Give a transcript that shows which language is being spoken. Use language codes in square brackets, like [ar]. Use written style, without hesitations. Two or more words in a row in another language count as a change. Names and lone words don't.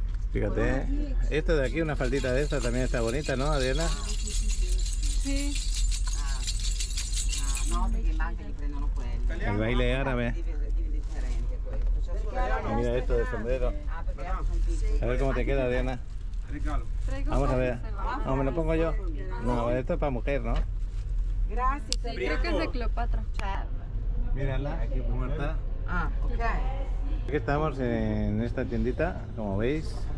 [es] Fíjate, esto de aquí, una faldita de esta también está bonita, ¿no, Adriana? Sí. No, [it] perché manca gli prendono quelli. [es] El baile árabe. [it] Differente questo. [es] Mira esto de sombrero. A ver cómo te queda, Adriana. Vamos a ver. No, me lo pongo yo. No, esto es para mujer, ¿no? Gracias. Sí, creo que es de Cleopatra. Mírala, aquí como está. Ah, ok. Aquí estamos en esta tiendita, como veis.